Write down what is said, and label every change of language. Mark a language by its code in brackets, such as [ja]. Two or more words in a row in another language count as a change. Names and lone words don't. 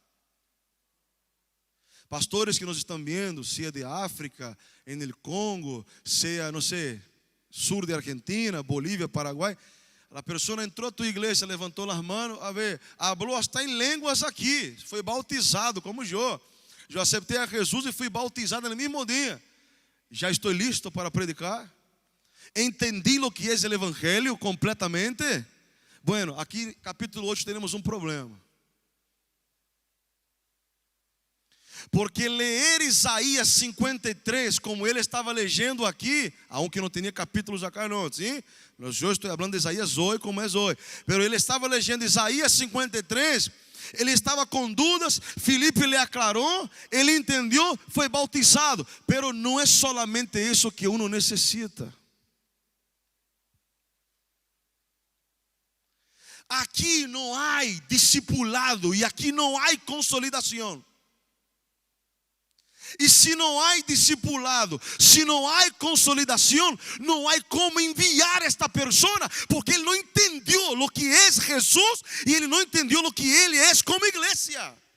[pt] Pastores que nos estão vendo, seja de África, em el Congo, seja, não sei, sur de Argentina, Bolívia, Paraguai. A pessoa entrou à tua igreja, levantou as mãos, a ver, falou hasta em línguas aqui, foi bautizado como eu. Eu aceitei a Jesus e fui bautizado no mesmo dia. Já estou listo para predicar. Entendi o que é o evangelho completamente. Bueno, aqui capítulo 8 temos um problema. Porque ler Isaías 53, como ele estava lendo aqui, aunque não tinha capítulos acá não, sim? Eu estou falando de Isaías hoje, como é hoje. Pero ele estava lendo Isaías 53, ele estava com dúvidas, Filipe lhe aclarou, ele entendeu, foi bautizado. Pero não é solamente isso que uno necessita. Aqui não há discipulado e aqui não há consolidação. E se não há discipulado, se não há consolidação, não há como enviar esta pessoa, porque ele não entendeu o que é Jesus e ele não entendeu o que ele é como igreja.